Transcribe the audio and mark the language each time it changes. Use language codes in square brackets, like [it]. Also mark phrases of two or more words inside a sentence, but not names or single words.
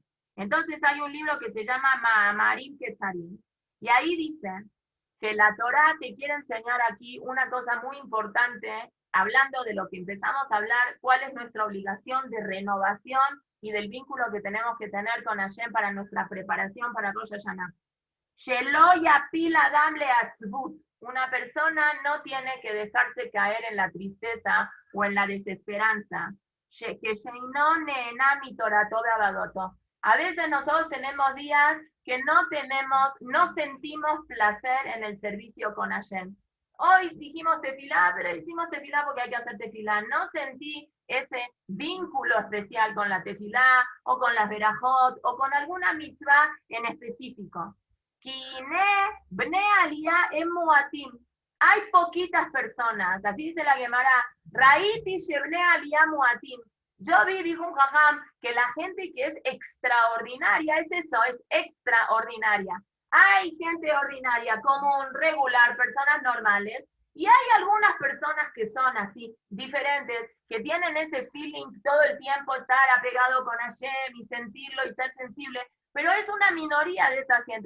[es] Entonces hay un libro que se llama Ma'amarim Ketzarim, y ahí dicen que la Torá te quiere enseñar aquí una cosa muy importante, hablando de lo que empezamos a hablar, cuál es nuestra obligación de renovación y del vínculo que tenemos que tener con Hashem para nuestra preparación para Rosh Hashanah. [he] שלא יפיל אדם לעצבות. [es] Una persona no tiene que dejarse caer en la tristeza o en la desesperanza. A veces nosotros tenemos días que no sentimos placer en el servicio con Hashem. Hoy dijimos tefilá, pero hicimos tefilá porque hay que hacer tefilá. No sentí ese vínculo especial con la tefilá, o con las verajot, o con alguna mitzvah en específico. [he] Hay poquitas personas, así dice la Gemara, ראיתי שבני עלייה מועטים. [es] Yo vi, dijo un jajam, que la gente que es extraordinaria es eso, es extraordinaria. Hay gente ordinaria, común, regular, personas normales, y hay algunas personas que son así, diferentes, que tienen ese feeling todo el tiempo, estar apegado con Hashem y sentirlo y ser sensible, pero es una minoría de esta gente.